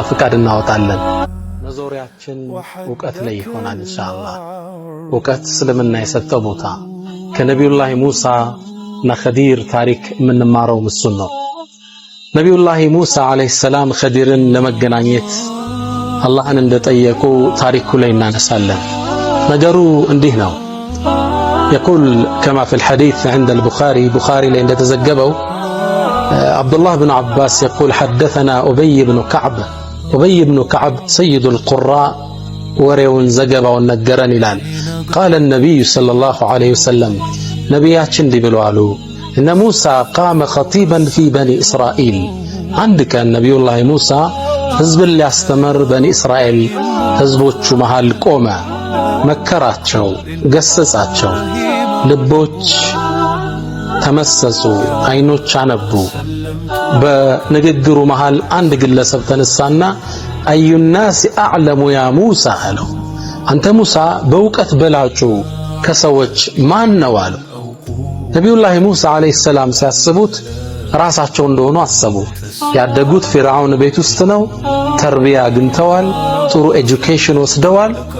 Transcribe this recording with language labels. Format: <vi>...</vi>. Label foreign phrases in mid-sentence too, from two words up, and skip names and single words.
<am>ፍቃድ እናወጣለን። መዞሪያችን ዕውቀት ላይ ይሆናል ኢንሻአላህ። ዕውቀት እስልምና የሰጠው ቦታ ከነቢዩላህ ሙሳ እና ኸዲር ታሪክ የምንማረው እሱን ነው። ነቢዩላህ ሙሳ</am> <ar>عليه السلام</ar> <am>ኸዲርን ለመገናኘት አላህን እንደጠየቁ ታሪኩ ላይ እናነሳለን። ነገሩ እንዲህ ነው።</am> <ar>يقول كما في الحديث عند البخاري</ar> <am>ላይ እንደተዘገበው</am> <ar>عبد الله بن عباس يقول حدثنا أبي بن كعب سيد القراء</ar> <am>ወሬውን ዘገባውን ነገረን ይላል።</am> <ar>قال النبي صلى الله عليه وسلم</ar> <am>ነቢያችን እንዲህ ብለው አሉ እነ ሙሳ</am> <ar>قام خطيبا في بني إسرائيل</ar> <am>አንድ ቀን ነቢዩላህ ሙሳ ህዝብን ሊያስተምር በኒ እስራኤል ህዝቦቹ መሃል ቆመ። መከራቸው፣ ገሰጻቸው። ልቦች ተመሰሱ፣ አይኖች አነቡ። በንግግሩ መሃል አንድ ግለሰብ ተነሳና</am> <ar>أي الناس أعلم يا موسى</ar> <am>አለው። አንተ ሙሳ በእውቀት በላጩ ከሰዎች ማን ነው አለው። ነቢዩላህ ሙሳ</am> <ar>عليه السلام</ar> <am>ሲያስቡት ራሳቸው እንደሆኑ አሰቡ። ያደጉት ፊርዓውን ቤት ውስጥ ነው። ተርቢያ አግኝተዋል። ጥሩ ኤጁኬሽን ወስደዋል።</am>